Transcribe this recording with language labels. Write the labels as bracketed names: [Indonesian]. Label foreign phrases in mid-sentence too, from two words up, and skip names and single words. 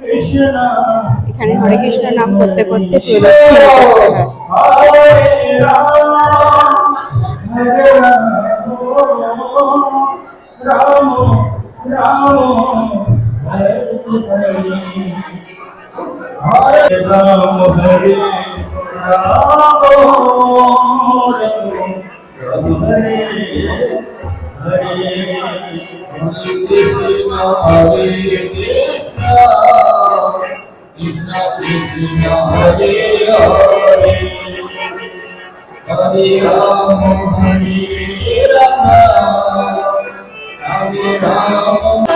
[Bangla] এখানে হরে কৃষ্ণ নাম করতে করতে প্রদক্ষিণ করতে হয়। [Sanskrit] Hare Rama, Hare Rama, Rama Hare Hare, Krishna Hare Krishna, Krishna Krishna Hare Hare, Hare Rama, Hare Rama, Rama Rama.